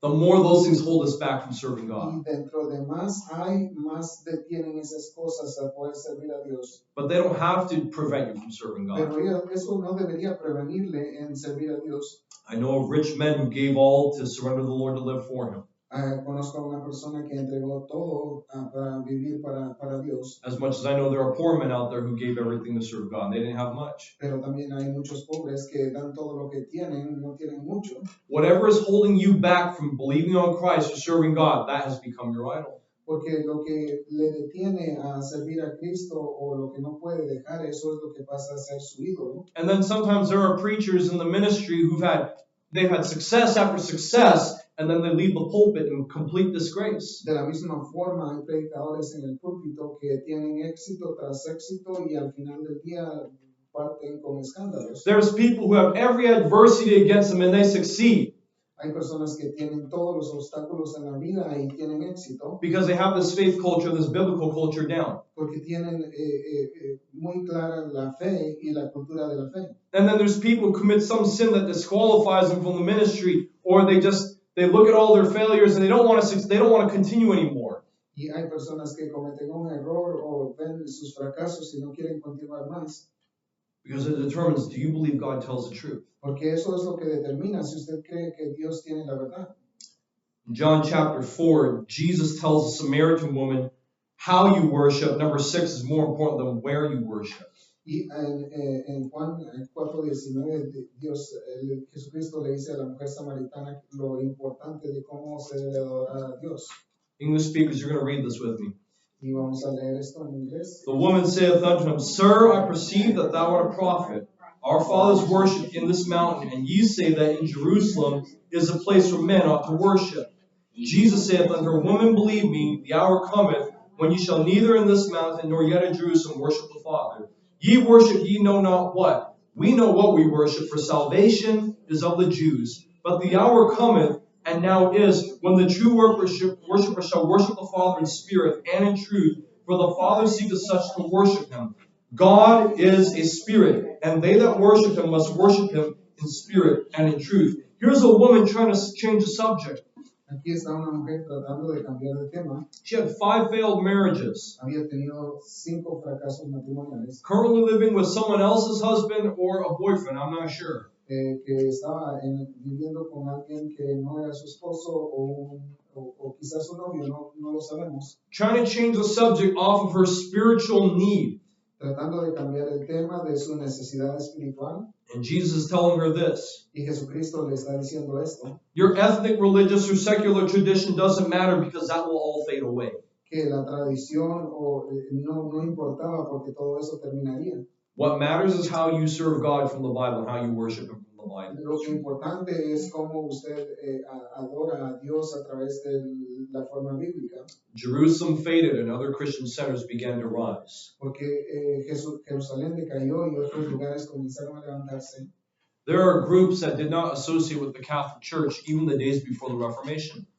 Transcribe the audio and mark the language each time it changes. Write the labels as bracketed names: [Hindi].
[English] The more those things hold us back from serving God. [Spanish] Y dentro de más más detienen esas cosas a poder servir a Dios. [English] But they don't have to prevent you from serving God. [Spanish] Pero eso no debería prevenirle en servir a Dios. [English] I know of rich men who gave all to surrender the Lord to live for Him. [Spanish] Conozco a una persona que entregó todo para vivir para Dios. [English] As much as I know there are poor men out there who gave everything to serve God. They didn't have much. [Spanish] Pero también hay muchos pobres que dan todo lo que tienen, no tienen mucho. [English] Whatever is holding you back from believing on Christ or serving God, that has become your idol. [Spanish] Porque lo que le detiene a servir a Cristo o lo que no puede dejar, eso es lo que pasa a ser su ídolo. [English] And then sometimes there are preachers in the ministry they've had success after success, and then they leave the pulpit in complete disgrace. [Spanish] De la misma forma, hay predicadores en el púlpito que tienen éxito tras éxito y al final del día parten con escándalos. [English] There's people who have every adversity against them and they succeed [Spanish] Hay personas que tienen todos los obstáculos en la vida y tienen éxito [English] because they have this faith culture, this biblical culture down. [Spanish] porque tienen muy clara la fe y la cultura de la fe. [English] And then there's people who commit some sin that disqualifies them from the ministry, or they look at all their failures and they don't want to continue anymore. [Spanish] Y hay personas que cometen un error o ven sus fracasos y no quieren continuar más. [English] Because it determines, do you believe God tells the truth? [Spanish] Porque eso es lo que determina si usted cree que Dios tiene la verdad. [English] In John chapter 4, Jesus tells the Samaritan woman how you worship. Number 6 is more important than where you worship. [Spanish] Y en Juan 4:19, Jesucristo le dice a la mujer samaritana lo importante de cómo se debe adorar a Dios. [English] English speakers, you're going to read this with me. [Spanish] Y vamos a leer esto en inglés. [English] The woman saith unto him, Sir, I perceive that thou art a prophet. Our fathers worshipped in this mountain, and ye say that in Jerusalem is a place where men ought to worship. Jesus saith unto her, Woman, believe me, the hour cometh when ye shall neither in this mountain nor yet in Jerusalem worship the Father. Ye worship ye know not what. We know what we worship, for salvation is of the Jews. But the hour cometh, and now is, when the true worshipper shall worship the Father in spirit and in truth, for the Father seeketh such to worship him. God is a spirit, and they that worship him must worship him in spirit and in truth. Here's a woman trying to change the subject. [Spanish] Aquí está una mujer tratando de cambiar de tema. [English] She had 5 failed marriages. [Spanish] Había tenido 5 fracasos matrimoniales. [English] Currently living with someone else's husband or a boyfriend, I'm not sure. [Spanish] Que estaba viviendo con alguien que no era su esposo o quizás su novio, no lo sabemos. [English] Trying to change the subject off of her spiritual need. [Spanish] Tratando de cambiar el tema de su necesidad espiritual. [English] And Jesus is telling her this. [Spanish] Y Jesucristo le está diciendo esto. [English] Your ethnic, religious, or secular tradition doesn't matter because that will all fade away. [Spanish] Que la tradición no importaba porque todo eso terminaría. [English] What matters is how you serve God from the Bible, how you worship Him from the Bible. [Spanish] Lo que importante es cómo usted adora a Dios a través de la forma bíblica. [English] Jerusalem faded and other Christian centers began to rise. [Spanish] Porque Jerusalén decayó y otros lugares comenzaron a levantarse. [English] There are groups that did not associate with the Catholic Church even the days before the Reformation.